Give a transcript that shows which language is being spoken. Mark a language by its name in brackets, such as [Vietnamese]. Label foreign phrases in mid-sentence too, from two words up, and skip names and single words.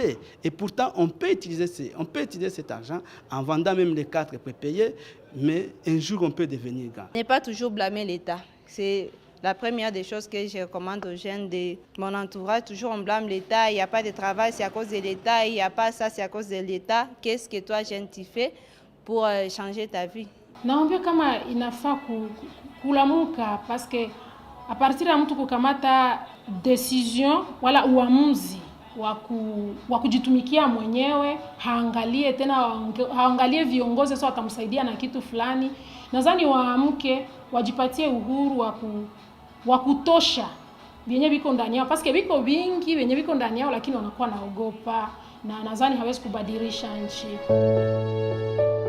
[French] Et pourtant, on peut utiliser cet argent en vendant même les cartes prépayées, mais un jour, on peut devenir grand. Ne pas toujours blâmer l'État. C'est la première des choses que je recommande aux jeunes de mon entourage. Toujours on blâme l'État, il n'y a pas de travail, c'est à cause de l'État, il n'y a pas ça, c'est à cause de l'État. Qu'est-ce que toi, jeune, tu fais pour changer ta vie? [Swahili] Naomba kama inafaa kulamuka [French] parce que à partir [Swahili] ya mtu kukamata decision wala uamuzi wa kujitumikia mwenyewe, haangalie viongozi sio watamsaidia na kitu fulani. Nadhani waamke wajipatie uhuru wa kutosha vyenye viko ndani yao, [French] parce que [Swahili] viko vingi vyenye viko ndani yao lakini wanakuwa naogopa, na nadhani hawezi kubadilisha nchi.